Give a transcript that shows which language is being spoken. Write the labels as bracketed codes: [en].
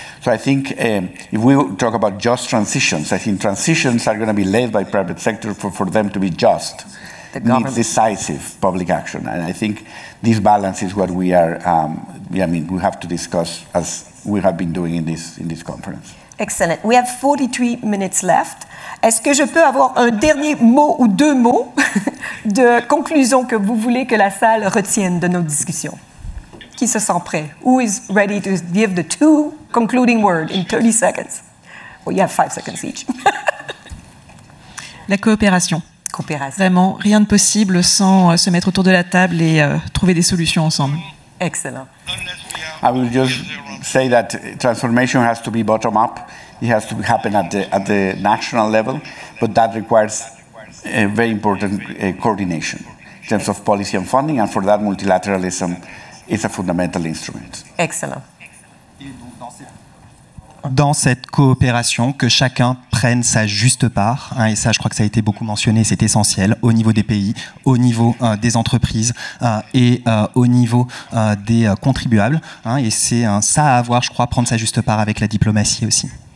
[en] So I think if we talk about just transitions, I think transitions are going to be led by private sector for them to be just. needs decisive public action. And I think this balance is what we are, we have to discuss as we have been doing in this conference. Excellent. We have 43 minutes left. [fr] Est-ce que je peux avoir un dernier mot ou deux mots de conclusion que vous voulez que la salle retienne de nos discussions? Qui se sent prêt? [en] Who is ready to give the two concluding words in 30 seconds? Well, you have 5 seconds each. [fr] La coopération. Coopération. Vraiment, rien de possible sans se mettre autour de la table et trouver des solutions ensemble. [en] Excellent. I will just say that transformation has to be bottom-up. It has to happen at the national level, but that requires a very important coordination in terms of policy and funding, and for that multilateralism is a fundamental instrument. Excellent. [fr] Dans cette coopération, que chacun prenne sa juste part, et ça je crois que ça a été beaucoup mentionné, c'est essentiel, au niveau des pays, au niveau des entreprises et au niveau des contribuables, et c'est ça à avoir, je crois, prendre sa juste part avec la diplomatie aussi.